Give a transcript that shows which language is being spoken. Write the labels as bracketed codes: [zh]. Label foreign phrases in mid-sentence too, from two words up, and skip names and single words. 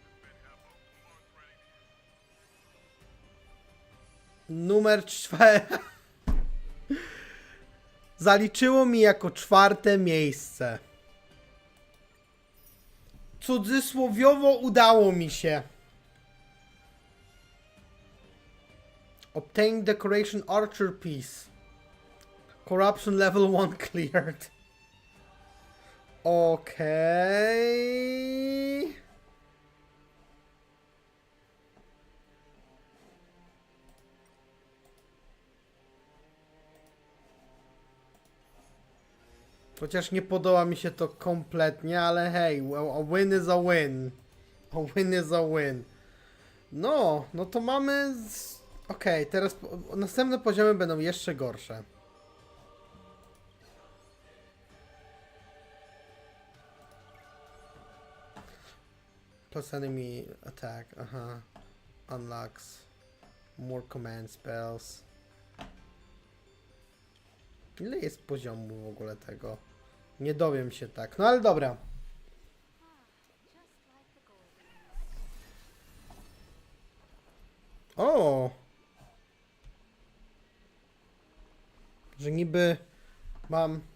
[pl] Numer 4. Zaliczyło mi jako 4. miejsce. Cudzysłowiowo udało mi się. [en] Obtain decoration archer piece. Corruption level 1 cleared. [pl] Okej. Chociaż nie podoba mi się to kompletnie, ale hej, [en] a win is a win. A win is a win. [pl] No to mamy... Okej, teraz następne poziomy będą jeszcze gorsze. [en] Plus enemy attack, aha. Unlocks. More command spells. [pl] Ile jest poziomu w ogóle tego? Nie dowiem się tak, no ale dobra. O! Że niby mam...